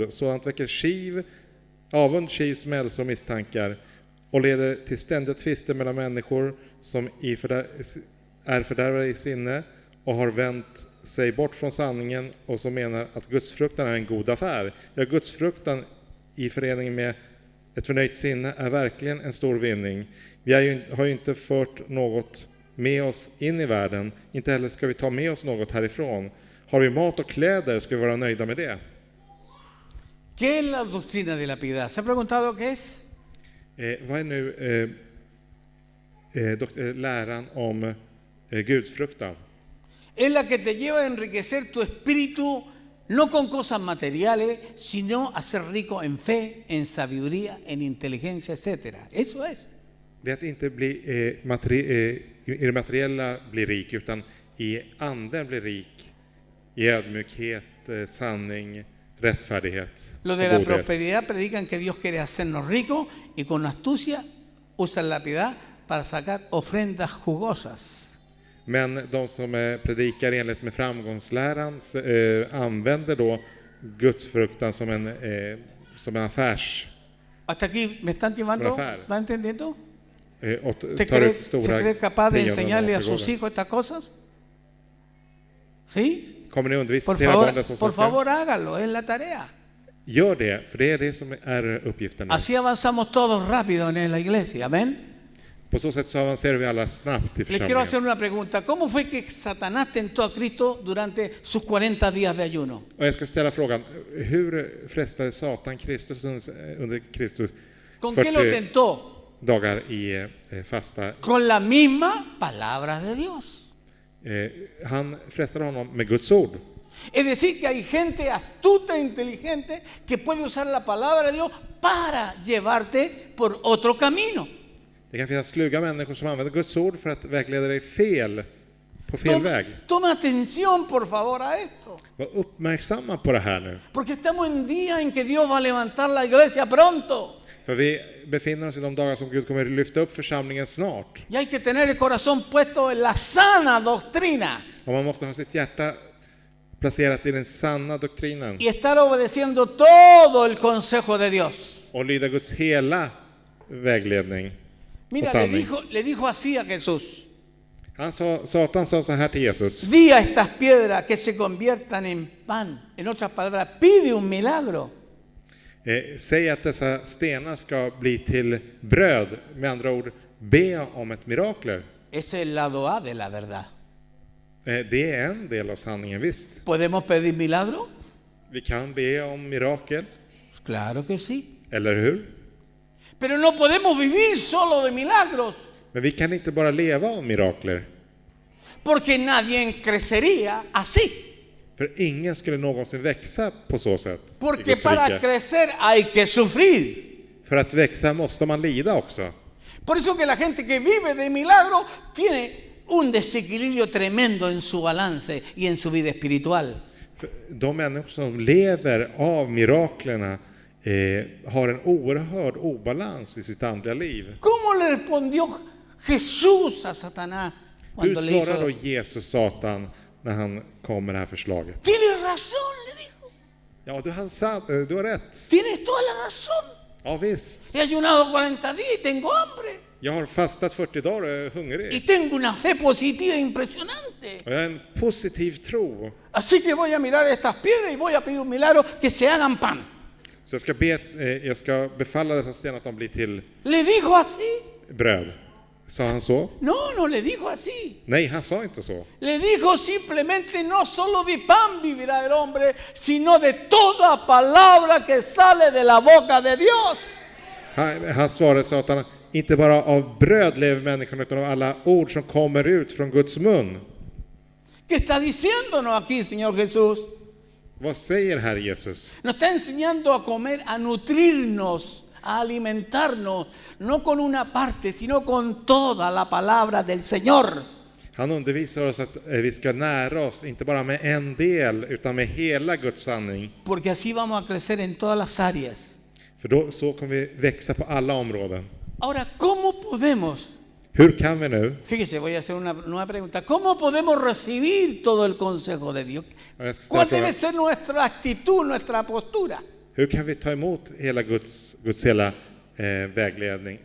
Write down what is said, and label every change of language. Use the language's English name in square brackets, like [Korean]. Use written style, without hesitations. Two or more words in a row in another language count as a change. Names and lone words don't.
[Swedish] Så han väcker avund, kiv, smälsor och misstankar och leder till ständiga tvister mellan människor som är fördärvade i sinne och har vänt sig bort från sanningen och som menar att gudsfruktan är en god affär. Ja, gudsfruktan i förening med ett förnöjt sinne är verkligen en stor vinning. Vi har ju inte fört något med oss in i världen, inte heller ska vi ta med oss något härifrån. Har vi mat och kläder ska vi vara nöjda med det. [Spanish] ¿Qué es la doctrina de la piedad? ¿Se ha preguntado qué es? [Swedish] Vad är nu läran om gudsfruktan? [Spanish] Es la que te lleva a enriquecer tu espíritu, no con cosas materiales, sino a ser rico en fe, en sabiduría, en inteligencia, etc. Eso es. [Swedish] Det är att inte bli i det materiella bli rik, utan i anden bli rik, i ödmjukhet, sanning, rättfärdighet. [Spanish] Los de la prosperidad predican que Dios quiere hacernos ricos y con astucia usan la piedad para sacar ofrendas jugosas. [Swedish] Men de som predikar enligt med framgångsläran använder då gudsfruktan som en affärs. [Spanish] Hasta aquí me están llevando, ¿va entendiendo? ¿Usted se cree capaz de enseñarle a sus hijos estas cosas? ¿Sí? [Swedish] Kommer ni undervisa era barn dessa saker? [Spanish] Por favor, hágalo, es la tarea. [Swedish] Gör det, för det är det som är uppgiften. [Spanish] Así avanzamos todos rápido en la iglesia, amén. [Swedish] På så sätt så avancerar vi alla snabbt i [Spanish] Le quiero hacer [Swedish] församlingen. [Spanish] una pregunta. ¿Cómo fue que Satanás tentó a Cristo durante sus 40 días de ayuno? [Swedish] Och jag ska ställa frågan, hur frestade Satan Kristus under Kristus [Spanish] ¿Con qué lo [Swedish] 40 [Spanish] tentó? [Swedish] dagar i fasta? [Spanish] Con la misma palabra de Dios. [Swedish] Han frestade honom med Guds ord. [Spanish] Es decir, que hay gente astuta e inteligente que puede usar la palabra de Dios para llevarte por otro camino. [Swedish] Det kan finnas sluga människor som använder Guds ord för att vägleda dig på fel väg. [Spanish] Toma atención, por favor, a esto. [Swedish] Var uppmärksamma på det här nu. [Spanish] Porque estamos en día en que Dios va a levantar la iglesia pronto. [Swedish] För vi befinner oss i de dagar som Gud kommer att lyfta upp församlingen snart. [Spanish] Y hay que tener el corazón puesto en la sana doctrina. [Swedish] Och man måste ha sitt hjärta placerat i den sanna doktrinen. [Spanish] Y estar obedeciendo todo el consejo de Dios. [Swedish] Och lyda Guds hela vägledning. [Spanish] Mira, le dijo así a Jesús. [Swedish] Satan sa så här till Jesus. [Spanish] Di a estas piedras que se conviertan en pan. En otras palabras, pide un milagro. [Swedish] Säg att dessa stenar ska bli till bröd. Med andra ord, be om ett mirakel. [Spanish] Ese es el lado A de la verdad. [Swedish] Det är en del av sanningen, visst. [Spanish] ¿Podemos pedir milagro? [Swedish] Vi kan be om mirakel, [Spanish] Claro que sí. [Swedish] eller hur? [Spanish] Pero no podemos vivir solo de milagros. [Swedish] Men vi kan inte bara leva av mirakler. [Spanish] Porque nadie crecería así. [Swedish] För ingen skulle någonsin växa på så sätt. I [Spanish] Porque [Swedish] Guds [Spanish] para [Swedish] rike. [Spanish] crecer hay que sufrir. [Swedish] För att växa måste man lida också. [Spanish] Por eso que la gente que vive de milagro tiene un desequilibrio tremendo en su balance y en su vida espiritual. [Swedish] För de människor som lever av miraklerna har en oerhörd obalans i sitt andliga liv. [Spanish] ¿Cómo le respondió Jesús a Satanás [Swedish] Hur [Spanish] cuando le [Swedish] svarar då [Spanish] hizo? [Swedish] Jesus Satan när han kom med det här förslaget? [Spanish] Tienes razón, le dijo. [Swedish] Ja, du har rätt. [Spanish] Tienes toda la razón. [Swedish] Ja, visst. [Spanish] He ayunado 40 días y tengo hambre. [Swedish] Jag har fastat 40 dagar och är hungrig. [Spanish] Y tengo una fe positiva impresionante. [Swedish] Och jag har en positiv tro. [Spanish] Así que voy a mirar estas piedras y voy a pedir un milagro que se hagan pan. [Swedish] Så jag ska befalla dessa stenar att de blir till [Spanish] ¿Le dijo así? [Swedish] bröd. Sa han så? [Spanish] No le dijo así. [Swedish] Nej, han sa inte så. [Spanish] Le dijo simplemente no solo de pan vivirá el hombre, sino de toda palabra que sale de la boca de Dios. [Swedish] Han svarade Satan, inte bara av bröd lever människan utan av alla ord som kommer ut från Guds mun. [Spanish] ¿Qué está diciéndonos aquí, Señor Jesús? [Swedish] Vad säger Herre Jesus? [Spanish] Nos está enseñando a comer, a nutrirnos, a alimentarnos, no con una parte, sino con toda la palabra del Señor. [Swedish] Han undervisar oss att vi ska nära oss, inte bara med en del, utan med hela Guds sanning. [Spanish] Porque así vamos a crecer en todas las áreas. [Swedish] För då så kommer vi växa på alla områden. [Spanish] Ahora, ¿cómo podemos? [Swedish] Hur kan vi nu? [Spanish] Fíjese, voy a hacer una nueva pregunta. ¿Cómo podemos recibir todo el consejo de Dios? [Swedish] Ja, jag ska ställa [Spanish] ¿Cuál [Swedish] frågan. [Spanish] debe ser nuestra actitud, nuestra postura? [Swedish] Hur kan vi ta emot hela Guds hela vägledning?